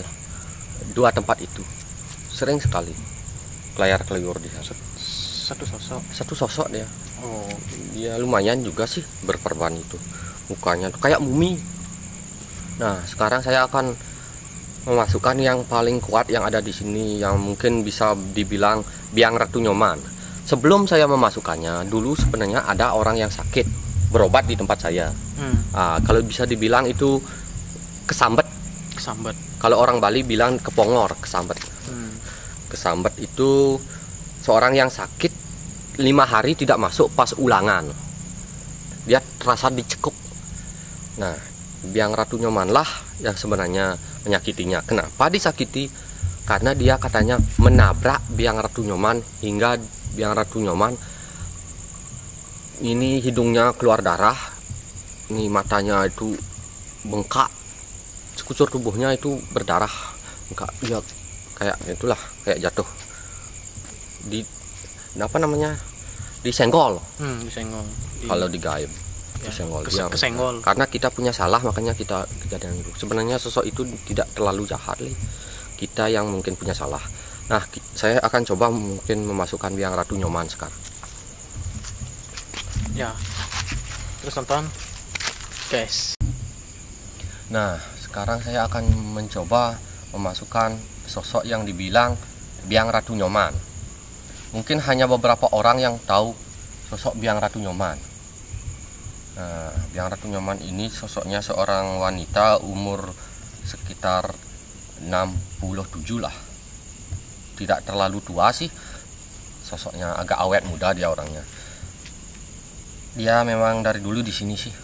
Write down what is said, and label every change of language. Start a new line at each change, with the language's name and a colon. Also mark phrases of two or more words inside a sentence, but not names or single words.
Indonesian: 2 tempat itu sering sekali kelayar-keliyur di sana. Satu sosok dia. Oh, dia lumayan juga sih berperban itu. Mukanya tuh kayak mumi. Nah, sekarang saya akan memasukkan yang paling kuat yang ada di sini, yang mungkin bisa dibilang biang ratu nyoman. Sebelum saya memasukkannya, dulu sebenarnya ada orang yang sakit berobat di tempat saya. Kalau bisa dibilang itu kesambet. Kalau orang Bali bilang kepongor, kesambet. Kesambet itu seorang yang sakit 5 hari tidak masuk pas ulangan. Dia terasa dicekuk. Nah, biang ratu nyoman lah yang sebenarnya menyakitinya. Kenapa disakiti? Karena dia katanya menabrak biang ratu nyoman hingga biang ratu nyoman ini hidungnya keluar darah, ini matanya itu bengkak, sekujur tubuhnya itu berdarah, bengkak. Ya kayak itulah, kayak jatuh di disenggol. Kalau di gaib disenggol. Kesenggol. Karena kita punya salah, makanya kita kejadian itu. Sebenarnya sosok itu tidak terlalu jahat, kita yang mungkin punya salah. Nah, saya akan coba mungkin memasukkan biang ratu nyoman sekarang. Ya, terus tonton, guys. Nah, sekarang saya akan mencoba memasukkan sosok yang dibilang biang ratu nyoman. Mungkin hanya beberapa orang yang tahu sosok biang ratu nyoman. Nah, biang ratu nyoman ini sosoknya seorang wanita umur sekitar 67 lah. Tidak terlalu tua sih. Sosoknya agak awet muda dia orangnya. Dia memang dari dulu di sini sih.